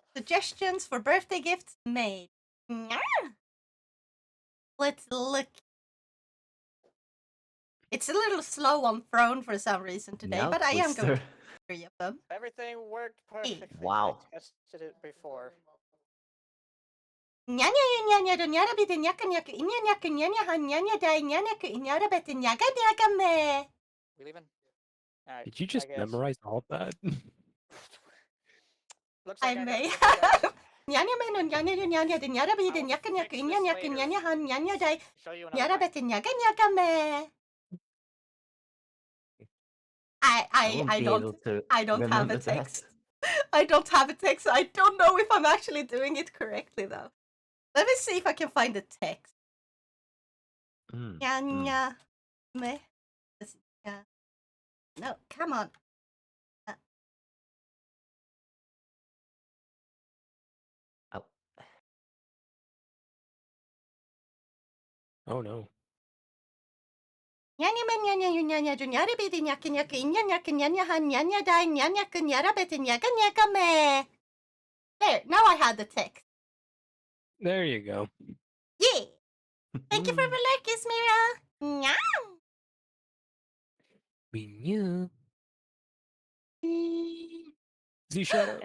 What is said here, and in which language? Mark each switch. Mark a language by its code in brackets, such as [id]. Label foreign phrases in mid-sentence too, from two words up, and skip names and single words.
[en] Suggestions for birthday gifts made. Let's look. It's a little slow on Throne for some reason today, Now, but I am going to Twister. do 3 of them. Everything worked perfectly. Wow. I tested it before. Nyanya nyanya do nyara bit nyaka nyaka inya nyaka nyanya han nyanya dai nyanya ku inyara bet nyaga nyaga me. We leaving? Alright. Did you just memorize all of that? Looks I like may got two guys. have. Nyanya me no nyanya do nyanya do nyara bit nyaka nyaka inya nyaka nyanya han nyanya dai Show you another nyara time. bet nyaga nyaga me. I don't have a text. I don't have a text. I don't know if I'm actually doing it correctly though. Let me see if I can find the text. Nyanya me. No, come on. Oh no. Nyanya men nyanya yu nyanya du nyara bidi nyaka nyaka inya nyaka nyanya han nyanya dai nyanya ka nyara beti nyaga nyaga me. There, now I had the text. There you go. Yeah. Thank you for the like, Ismira. Nyah. We knew. The shadow.